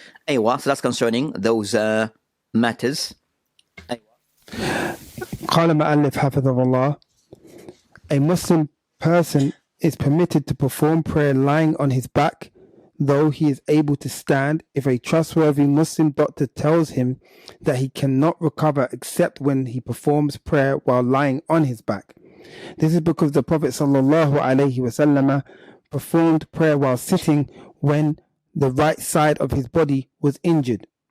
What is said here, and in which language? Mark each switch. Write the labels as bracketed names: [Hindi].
[English] So that's concerning those matters. [Arabic] قال مؤلف حفظه الله, [English] a Muslim person is permitted to perform prayer lying on his back, though he is able to stand, if a trustworthy Muslim doctor tells him that he cannot recover except when he performs prayer while lying on his back. This is because the Prophet ﷺ performed prayer while sitting when the right side of his body was injured.